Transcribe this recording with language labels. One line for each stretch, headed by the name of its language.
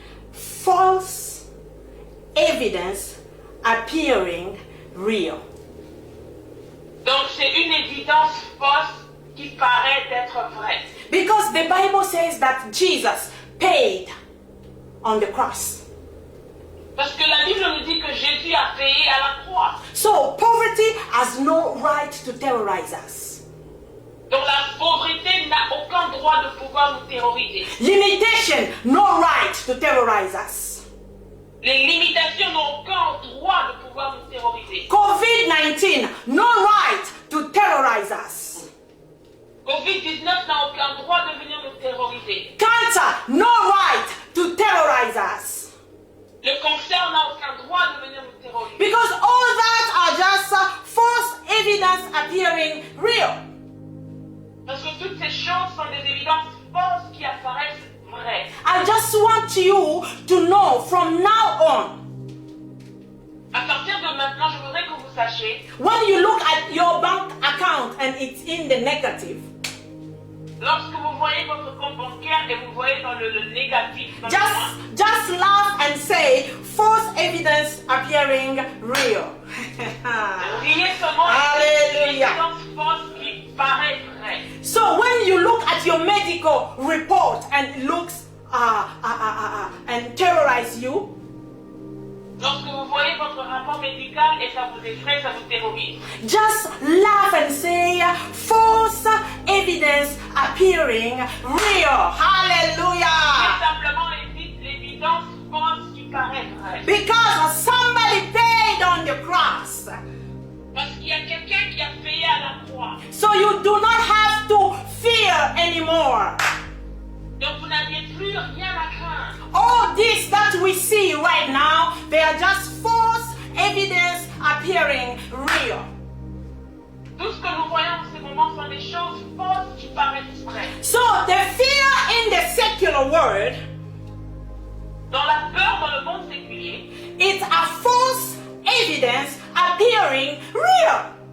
English: false evidence appearing real.
French: Donc c'est une évidence fausse qui paraît d'être vraie.
English: Because the Bible says that Jesus paid on the cross.
French: Parce que la Bible nous dit que Jésus a payé à la croix.
English: So poverty has no right to terrorize us.
French: Donc la pauvreté n'a aucun droit de pouvoir nous terroriser.
English: Limitation, no right to terrorize us.
French: Les limitations n'ont aucun droit de pouvoir nous terroriser.
English: COVID-19, no right to terrorize us.
French: Covid-19 n'a aucun droit de venir nous terroriser.
English: Cancer, no right to terrorize us.
French: Le cancer n'a aucun droit de venir nous terroriser.
English: Because all that are just false evidence appearing real.
French: Parce que toutes ces choses sont des évidences fausses qui apparaissent vraies.
English: I just want you to know from now on,
French: À partir de maintenant, je voudrais que vous sachiez,
English: when you look at your bank account and it's in the negative,
French: lorsque vous voyez votre compte bancaire et vous voyez dans le négatif, dans le noir,
English: just laugh and say, false evidence appearing real.
French: riez seulement Alléluia. des évidences fausses qui paraissent vraies.
English: So when you look at your medical report and it looks and terrorize you,
French: Lorsque vous voyez votre rapport médical et ça vous effraie, ça vous terrorise,
English: just laugh and say, false evidence appearing real. Hallelujah.
French: simplement l'évidence fausse qui paraît vraie.
English: Because somebody paid on the cross.
French: Parce qu'il y a quelqu'un qui a payé à la croix.
English: So you do not have to fear anymore.
French: Donc vous n'aviez plus rien à craindre.
English: All this that we see right now, they are just false evidence appearing real.
French: Tout ce que nous voyons en ce moment sont des choses fausses qui paraissent vraies.
English: So the fear in the secular world,
French: Dans la peur dans le monde séculier,
English: it's a false evidence appearing real.